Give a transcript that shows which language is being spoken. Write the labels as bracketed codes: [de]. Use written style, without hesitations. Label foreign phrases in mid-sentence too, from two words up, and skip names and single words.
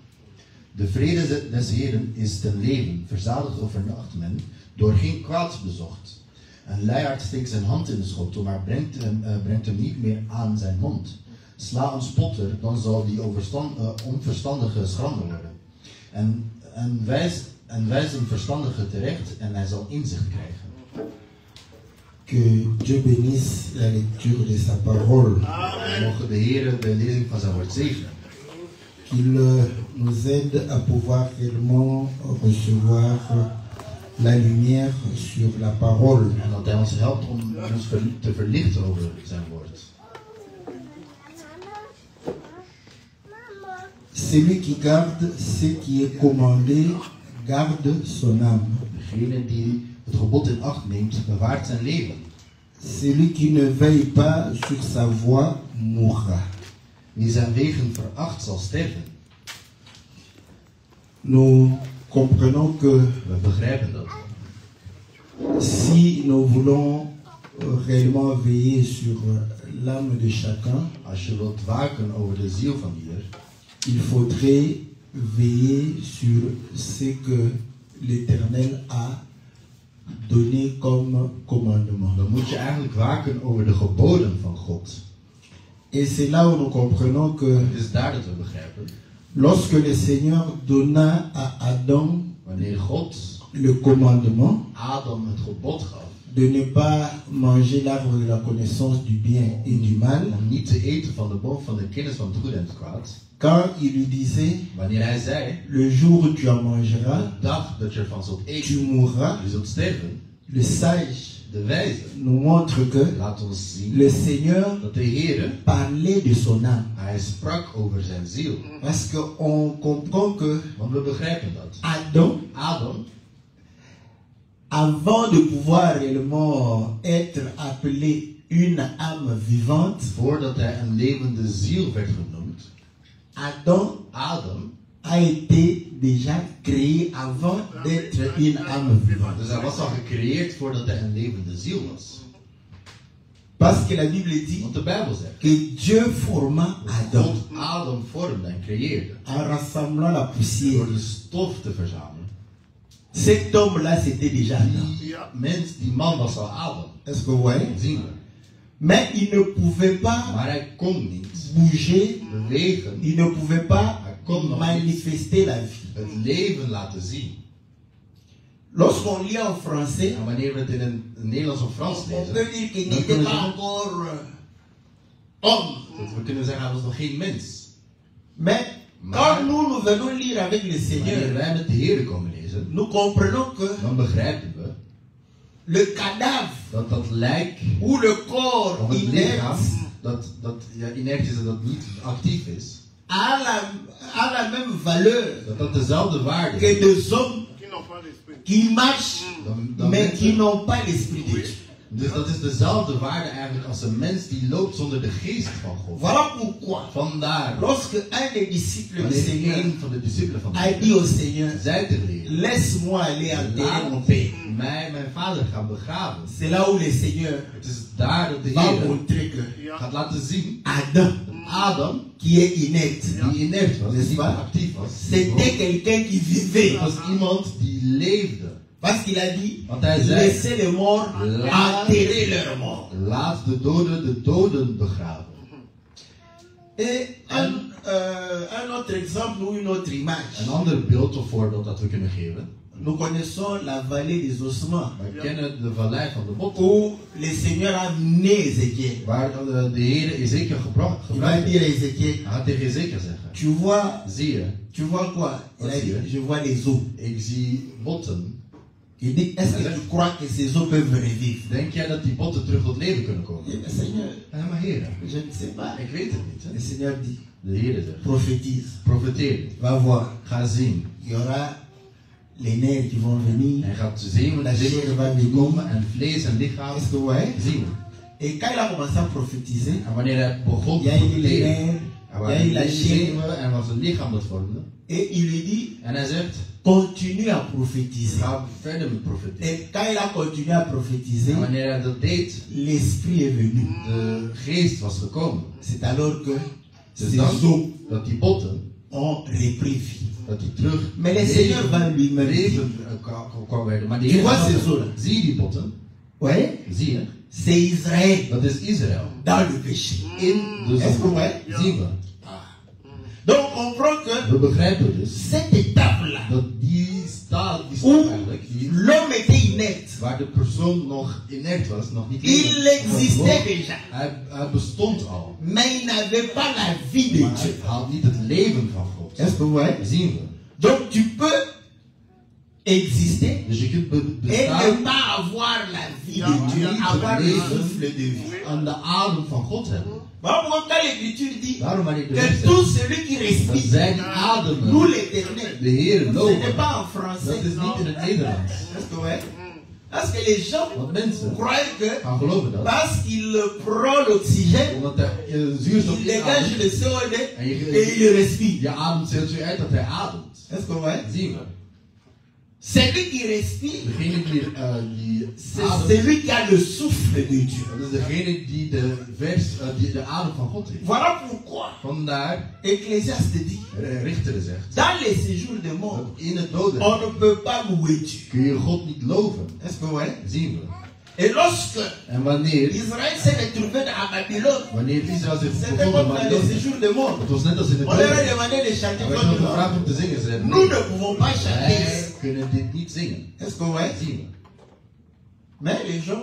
[nl] De vrede des Heeren is ten leven, verzadigd overnacht men, door geen kwaad bezocht. Een luiaard steekt zijn hand in de schotel, maar brengt hem niet meer aan zijn mond. Sla een spotter, dan zal die onverstandige schrander worden. En wijs een verstandige terecht en hij zal inzicht krijgen. [fr] Que Dieu bénisse la lecture de sa parole. [nl] Mogen de Heer de lezing van zijn woord zegenen. [fr] Qu'il nous aide à pouvoir réellement recevoir la lumière sur la parole. [nl] En dat hij ons helpt om ons te verlichten over zijn woord. [fr] Celui qui garde ce qui est commandé garde son âme. [nl] Degene die het gebod in acht neemt, bewaart zijn leven. [fr] Celui qui ne veille pas sur sa voie mourra. [nl] Wie zijn wegen veracht, zal sterven. [fr] Nous comprenons que [nl] We begrijpen dat. [fr] si nous voulons réellement veiller sur l'âme de chacun, [nl] Als je wilt waken over de ziel van ieder, [fr] il faudrait veiller sur ce que l'Éternel a donné comme commandement. [nl] dan moet je eigenlijk waken over de geboden van God. [fr] Et c'est là où nous comprenons que [nl] Het is daar dat we begrijpen. [fr] lorsque le Seigneur donna à Adam [nl] Wanneer God [fr] le commandement [nl] Adam het gebod gaf [fr] de ne pas manger l'arbre de la connaissance du bien et du mal, [nl] om niet te eten van de boom van de kennis van het goed en het kwaad, [fr] quand il lui disait, [nl] wanneer hij zei, [fr] le jour où tu en mangeras, [nl] de dag dat je ervan zult [fr] tu [nl] eten, [fr] mourras, [nl] je zult sterven, [fr] le sage [nl] de wijze [fr] nous montre que [nl] laat ons zien [fr] le Seigneur [nl] dat de Heer, [fr] parlait de son âme. [nl] hij sprak over zijn ziel. [fr] Parce qu'on comprend que [nl] Want we begrijpen dat. Adam, Adam, [fr] avant de pouvoir réellement être appelé une âme vivante, [nl] voordat hij een levende ziel werd genoemd, Adam Adam [fr] a été déjà créé avant d'être une âme vivante. [nl] Dus hij was al gecreëerd voordat hij een levende ziel was. [fr] Parce que la Bible dit [nl] Want de Bijbel zegt [fr] que Dieu forma Adam [nl] God Adam vormde en creëerde [fr] en rassemblant la poussière. [nl] door de stof te verzamelen. [fr] Cet homme-là, c'était déjà Adam. [nl] Die man was al Adam. [fr] Est-ce que vous voyez? [nl] Dat zien we. [fr] Mais il ne pouvait pas [nl] Maar hij kon niet [fr] bouger, [nl] bewegen, [fr] il ne pouvait pas [nl] hij kon nog niet [fr] manifester la vie. [nl] het leven laten zien. [fr] Lorsqu'on lit en français, [nl] En wanneer we het in een Nederlands of Frans [fr] on [nl] lezen, [fr] peut dire qu'il [nl] dan [fr] n'était [nl] kunnen we [fr] pas [nl] zeggen [fr] encore homme. [nl] dat we kunnen zeggen hij was nog geen mens. [fr] Mais quand nous venons lire avec le [nl] Wanneer [fr] Seigneur, [nl] wij met de Heer komen lezen, [fr] nous comprenons que [nl] dan begrijpen we [fr] le cadavre [nl] dat lijk [fr] ou le corps [nl] of het lichaam [fr] inerte [nl] dat inert is en dat niet actief is, [fr] a la même valeur [nl] dat dezelfde waarde [fr] que [nl] heeft [fr] des hommes qui marchent [nl] dan [fr] mais qui [nl] mensen. [fr] n'ont pas l'esprit de Dieu. [nl] Dus dat is dezelfde waarde eigenlijk als een mens die loopt zonder de geest van God. [fr] Voilà pourquoi, [nl] Vandaar, [fr] lorsque un des disciples du [nl] wanneer [fr] Seigneur [nl] een van de discipelen van de a dit Heer [fr] au Seigneur, [nl] zei te leren, [fr] laisse-moi aller enterrer mon [nl] laat [fr] père. [nl] mij mijn vader gaan begraven. [fr] C'est là où le Seigneur [nl] Het is daar dat de [fr] va [nl] Heer [fr] montrer que [nl] gaat laten zien, Adam, Adam, [fr] qui est inerte, [nl] die inert was, die niet [fr] pas? [nl] actief was, [fr] c'était quelqu'un qui vivait. [nl] was iemand die leefde. [fr] Parce qu'il a dit, [nl] Want hij zei, [fr] laissez les morts enterrer leurs morts. [nl] laat de doden begraven. [fr] Et un autre exemple ou une autre image. [nl] Een ander beeld of voorbeeld dat we kunnen geven. [fr] Nous connaissons la vallée des ossements, [nl] Wij kennen de vallei van de botten, [fr] où le Seigneur a mené Ézéchiel. [nl] waar de Heer Ezekiel gebracht [fr] Il va [nl] heeft. [fr] dire à Ézéchiel, [nl] Hij gaat tegen Ezekiel zeggen, [fr] tu vois quoi? Il [nl] Wat [fr] a [nl] zie je? [fr] dit, je vois les os. [nl] ik zie botten. [fr] Il dit, est-ce que tu crois que ces os peuvent revivre? [nl] Denk jij dat die botten terug tot leven kunnen [fr] Il [nl] komen? [fr] dit, mais Seigneur, [nl] Ja, maar Heer, [fr] je ne sais pas. [nl] ik weet het niet. [fr] Le Hè? Seigneur dit, [nl] De Heer zegt, [fr] prophétise, [nl] profeteer, [fr] va voir. [nl] ga zien. [fr] Il y aura les nerfs qui vont venir. [nl] Hij gaat zien [fr] La chair va [nl] die [fr] venir. [nl] komen en vlees en lichaam [fr] Est-ce que vous voyez? [nl] zien. [fr] Et quand il a commencé à prophétiser, [nl] En wanneer hij begon [fr] il [nl] te [fr] y a eu les [nl] profeteren, [fr] nerfs, [nl] er [fr] il y a [nl] waren [fr] eu la chair. [nl] zenuwen en was een lichaam dat vormde. [fr] Et il lui dit, [nl] En hij zegt, [fr] continue à prophétiser. [nl] ga verder met profeteren. [fr] Et quand il a continué à prophétiser, [nl] En wanneer hij dat deed, [fr] l'esprit est venu. [nl] de geest was gekomen. [fr] C'est alors que [nl] Dus [fr] ces [nl] dan [fr] os [nl] dat die botten, [fr] ont repris vie. [nl] dat die terug [fr] Mais le Seigneur va lui-même dire, [nl] leven kwam werden. Maar de [fr] Tu [nl] Heer [fr] vois [nl] gaat [fr] ces [nl] zeggen, zolen? zie je die botten? [fr] ouais, [nl] Zie je? [fr] c'est Israël [nl] Dat is Israël. [fr] dans le péché. [nl] In de [fr] Est-ce que vous [nl] zonde. [fr] voyez? [nl] Zien we. [fr] Donc on comprend que [nl] We begrijpen dus [fr] cette étape-là, [nl] dat die stap [fr] où [nl] eigenlijk, [fr] l'homme était inerte, [nl] waar de persoon nog inert was, nog niet [fr] il [nl] levend [fr] existait [nl] was, [fr] déjà, [nl] hij bestond al. [fr] mais il n'avait pas la vie de [nl] Maar [fr] Dieu. [nl] hij had niet het leven van God. [fr] Est-ce que vous voyez? [nl] Zien we. [fr] Donc tu peux exister [nl] Dus je kunt [fr] et [nl] bestaan [fr] ne pas avoir la vie de Dieu, avoir le souffle de vie. [nl] en de adem van God hebben. [fr] Voilà pourquoi quand l'Écriture dit [nl] Daarom wanneer de [fr] que [nl] Heer [fr] tout [nl] zegt [fr] celui qui [nl] dat [fr] respire, [nl] zij die ademen [fr] nous l'éternel, [nl] de Heer [fr] ce n'est [nl] loven. [fr] pas en [nl] Dat [fr] français. [nl] is niet in het Nederlands. [fr] Est-ce que vous voyez? Parce que les gens [nl] Want mensen [fr] croient que [nl] gaan geloven dat. [fr] parce qu'il prend l'oxygène, [nl] Omdat de zuurstof [fr] il dégage [nl] inademt [fr] le CO2 [nl] en [fr] et il respire. [nl] je ademt CO2 uit dat hij ademt. [fr] Est-ce que vous voyez? [nl] Zien we. [fr] Celui qui respire, [nl] Degene die [fr] c'est [nl] ademt, [fr] celui qui a le souffle de Dieu. [nl] dat is degene die de adem van God heeft. [fr] Voilà pourquoi [nl] Vandaar, [fr] Ecclésiaste dit, [nl] Richter zegt, [fr] dans les séjours de mort, [nl] dat in het doden [fr] on ne peut pas louer Dieu. [nl] kun je God niet loven. [fr] Est-ce que vous voyez? [nl] Zien we. [fr] Et lorsque [nl] En wanneer [fr] Israël s'est retrouvé à Babylone, [nl] Israël zich [fr] c'était [nl] begon [fr] comme [nl] met [fr] dans les [nl] Babylon, [fr] séjours de mort. [nl] het was net als in het [fr] On leur a [nl] doden. [fr] demandé de chanter [nl] Er werd [fr] comme [nl] nog [fr] nous. [nl] gevraagd om te zingen. Ze zeiden, [fr] Nous ne pouvons pas chanter. [nl] wij kunnen dit niet zingen. [fr] Est-ce que vous voyez? [nl] Zien we. [fr] Mais les gens,